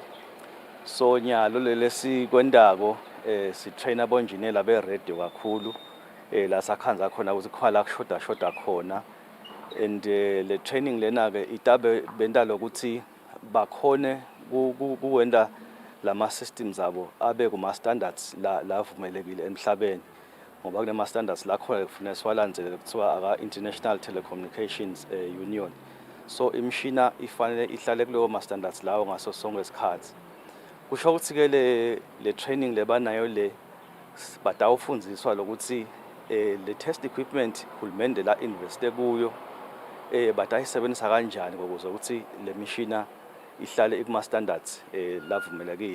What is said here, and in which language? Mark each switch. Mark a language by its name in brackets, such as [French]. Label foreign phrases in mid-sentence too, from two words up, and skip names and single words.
[Swati] So nyalo lesikwendako si-train abonjinela be-radio kakhulu la sakhanza khona ukuthi khona la kushoda khona and le training lena-ke itabe benta lokuthi bakhone kuwenda lama-systems abo abe kuma-standards la vumelekile emhlabeni ngoba kunema-standards lakhona kufanele siwalandzele kuthiwa aka-International Telecommunications Union. So imishina ifanele ihlale kuleyo ma-standards lawo ngaso sonke isikhathi. Kusho ukuthi-ke le training lebanayo le batawufundziswa lokuthi le [English] test equipment [Swati] hulumende la investe kuyo batayisebenzisa kanjani ukuze ukuthi le mishina ihlale ikuma-standards lavumelekile.